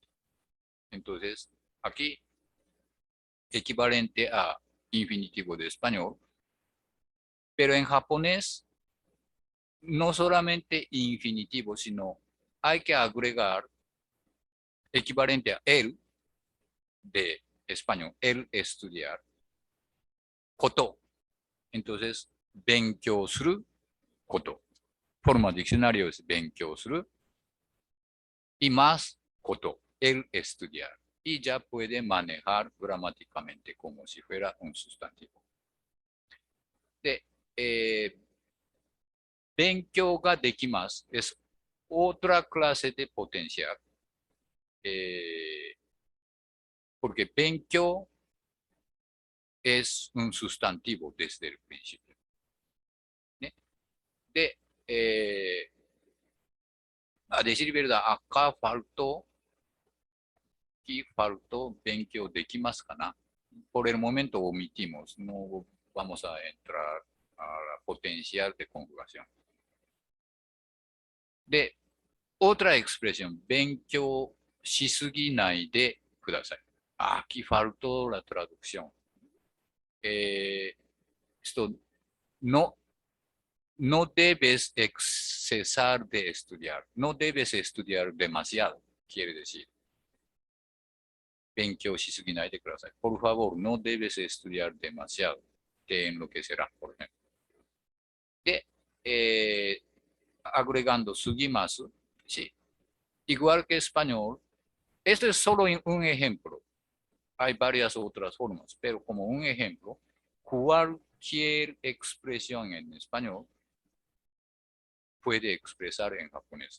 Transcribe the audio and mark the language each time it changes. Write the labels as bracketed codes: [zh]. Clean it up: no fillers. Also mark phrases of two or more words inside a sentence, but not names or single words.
[es] Entonces, aquí, equivalente a infinitivo de español, pero en japonés, no solamente infinitivo, sino hay que agregar equivalente a el de español, el estudiar, koto. Entonces, [ja] 勉強すること。 [es] Forma diccionario es [ja] 勉強する [es] y más koto, el estudiar. Y ya puede manejar gramáticamente como si fuera un sustantivo. De, [ja] 勉強ができます [es] es otra clase de potencial. Porque 勉強 es un sustantivo desde el principio. ¿Sí? De, a decir verdad, acá faltó, aquí faltó [ja] 勉強できますかな? [es] Por el momento omitimos, no vamos a entrar a la potencial de conjugación. De, otra expresión, [ja] 勉強しすぎないでください. [es] Aquí faltó la traducción. Esto no, no debes excesar de estudiar. No debes estudiar demasiado, quiere decir. [ja] 勉強しすぎないでください. [es] Por favor, no debes estudiar demasiado. Te enloquecerá, por ejemplo. De, agregando sugimasu, sí. Igual que español, este es solo un ejemplo. Hay varias otras formas, pero como un ejemplo, cualquier expresión en español puede expresar en japonés.